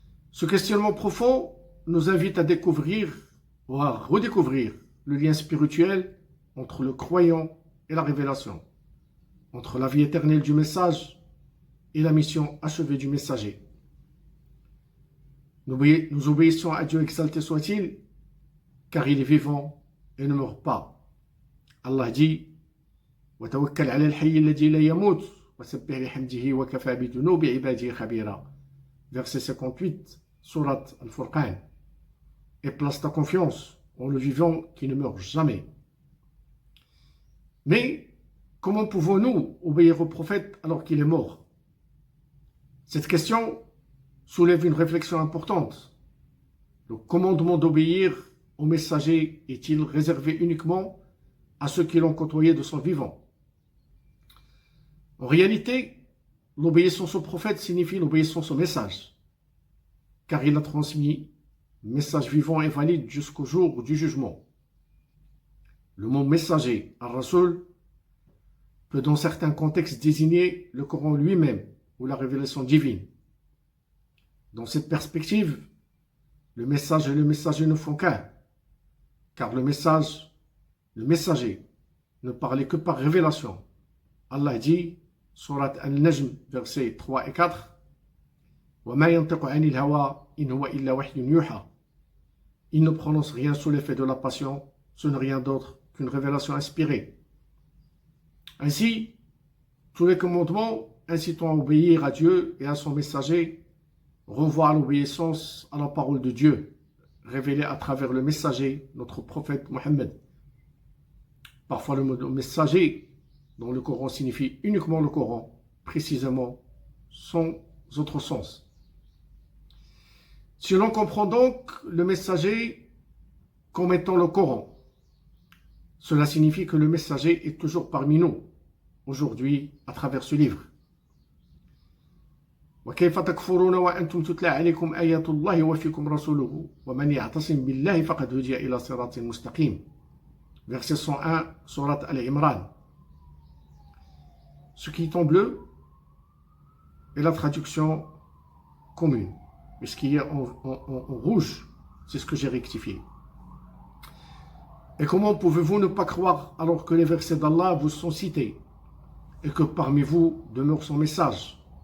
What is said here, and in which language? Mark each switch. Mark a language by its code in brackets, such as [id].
[fr] Ce questionnement profond nous invite à découvrir ou à redécouvrir le lien spirituel entre le croyant et la révélation, entre la vie éternelle du message et la mission achevée du messager. Nous obéissons à Dieu exalté soit-il, car il est vivant et ne meurt pas. Allah dit [ar] وَتَوَكَّلْ عَلَى الْحَيِّ الَّذِي لَا يَمُوتُ وَسَبِّحْ بِحَمْدِهِ وَكَفَى بِذُنُوبِ عِبَادِهِ خَبِيرًا. [fr] Verset 58, Sourate Al-Furqan. Et place ta confiance en le vivant qui ne meurt jamais. Mais comment pouvons-nous obéir au prophète alors qu'il est mort? Cette question soulève une réflexion importante. Le commandement d'obéir au messager est-il réservé uniquement à ceux qui l'ont côtoyé de son vivant? En réalité, l'obéissance au prophète signifie l'obéissance au message, car il a transmis message vivant et valide jusqu'au jour du jugement. Le mot messager, al-Rasul, peut dans certains contextes désigner le Coran lui-même ou la révélation divine. Dans cette perspective, le message et le messager ne font qu'un, car le messager, ne parlait que par révélation. Allah dit, Surat Al-Najm, versets 3 et 4, [ar] وَمَا يَنْتِقُ عَنِ الْهَوَىٰ إِنْ هُوَ إِلَّا وَحْيٌ يُوحَىٰ. [fr] Il ne prononce rien sous l'effet de la passion, ce n'est rien d'autre qu'une révélation inspirée. Ainsi, tous les commandements incitant à obéir à Dieu et à son messager renvoient à l'obéissance à la parole de Dieu, révélée à travers le messager, notre prophète Mohammed. Parfois le mot messager dans le Coran signifie uniquement le Coran, précisément sans autre sens. Si l'on comprend donc le messager comme étant le Coran, cela signifie que le messager est toujours parmi nous, aujourd'hui, à travers ce livre. [ar] وكيف تكفرون وأنتم تتلى عليكم آيات الله وفيكم رسوله ومن يعتصم بالله فقد هدي إلى صراط مستقيم. [fr] Verset 101, Sourate Al-Imran. Ce qui est en bleu est la traduction commune. Mais ce qui est en rouge, c'est ce que j'ai rectifié. Et comment pouvez-vous ne pas croire alors que les versets d'Allah vous sont cités et que parmi vous demeure son message?